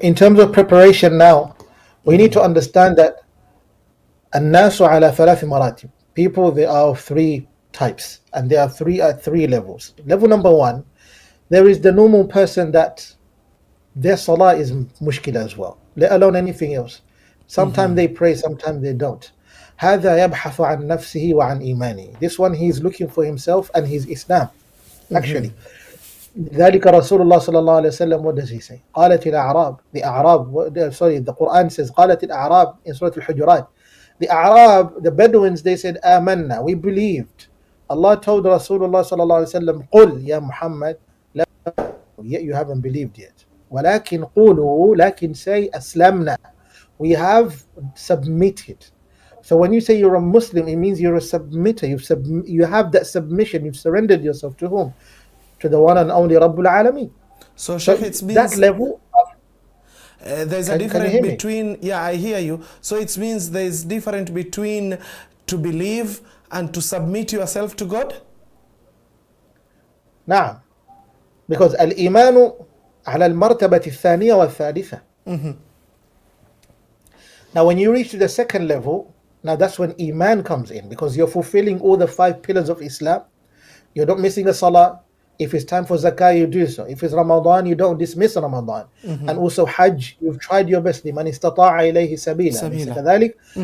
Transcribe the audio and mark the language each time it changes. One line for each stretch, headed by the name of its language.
English: In terms of preparation now, we need to understand that
Arabic: الناس على ثلاث مراتب.
English: People, they are of three types, and there are three levels. Level number one, there is the normal person that their salah is mushkila as well, let alone anything else. Sometimes they pray, sometimes they don't.
Arabic: هذا يبحث عن نفسه وعن إيمانه.
English: This one, he's looking for himself and his Islam, actually.
Arabic: ذلك رسول الله صلى الله عليه وسلم,
English: what does he say?
Arabic: قالت الأعراب,
English: the Quran says قالت الأعراب in Surah Al-Hujurat. The Arab, the Bedouins, they said آمنا, we believed. Allah told Rasulullah صلى الله عليه وسلم
Arabic: قل يا محمد,
English: yet you haven't believed yet.
Arabic: ولكن قولوا, لكن
English: say
Arabic: أسلمنا,
English: we have submitted. So when you say you're a Muslim, it means you're a submitter. You have that submission. You've surrendered yourself to whom? To the one and only Rabbul Alameen. So Sheikh, it means that level. There's a difference between. Yeah, I hear you. So it means there's difference between to believe and to submit yourself to God.
Arabic: نعم.
English: Because
Arabic: الإيمان على المرتبة الثانية والثالثة.
English: Now when you reach to the second level, now that's when Iman comes in, because you're fulfilling all the 5 pillars of Islam. You're not missing a salah. If it's time for zakah, you do so. If it's Ramadan, you don't dismiss Ramadan. And also Hajj, you've tried your best.
Arabic: لمن استطاع إليه سبيلا. كذلك.